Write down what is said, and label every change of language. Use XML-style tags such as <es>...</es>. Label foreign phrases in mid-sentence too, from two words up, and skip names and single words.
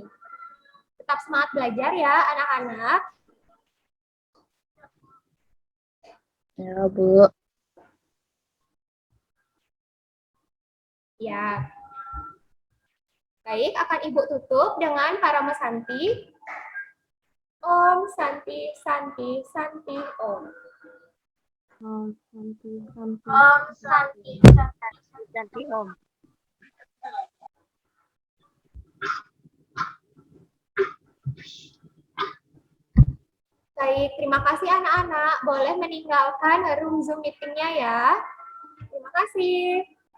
<id>Tetap semangat belajar ya anak-anak. Ya, Bu. Ya. Baik, akan Ibu tutup dengan Parama Santi.</id> <sa>Om Santi Santi Santi Om. Om Santi Santi. Om Santi Santi Om.</sa> <id>Baik, terima kasih anak-anak. Boleh meninggalkan room Zoom meeting-nya ya. Terima kasih.</id>